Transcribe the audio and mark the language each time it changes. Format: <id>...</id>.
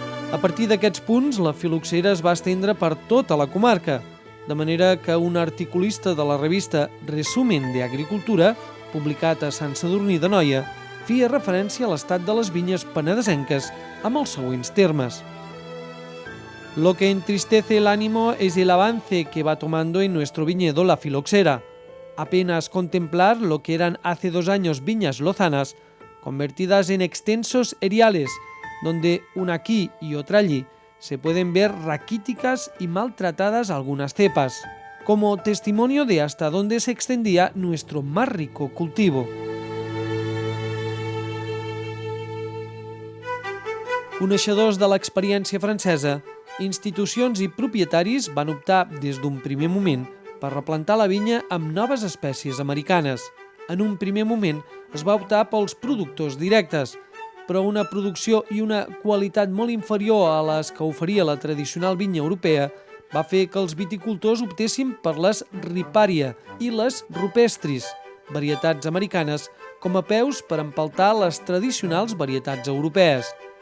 <ca>A partir d'aquests punts, la filoxera es va estendre per tota la comarca, de manera que un articulista de la revista Resumen de Agricultura, publicat a Sant Sadurní d'Anoia, feia referència a l'estat de les vinyes penedesenques amb els següents termes.</ca> <es>Lo que entristece el ánimo es el avance que va tomando en nuestro viñedo la filoxera. Apenas contemplar lo que eran hace 2 años viñas lozanas, convertidas en extensos eriales, donde una aquí y otra allí se pueden ver raquíticas y maltratadas algunas cepas, como testimonio de hasta dónde se extendía nuestro más rico cultivo.</es> <ca>Coneixedors de l'experiència francesa, institucions i propietaris van optar des d'un primer moment per replantar la vinya amb noves espècies americanes. En un primer moment es va optar pels productors directes, però una producció i una qualitat molt inferior a les que oferia la tradicional vinya europea va fer que els viticultors optessin per les Riparia i les Rupestris, varietats americanes, com a peus per empeltar les tradicionals varietats europees.</ca>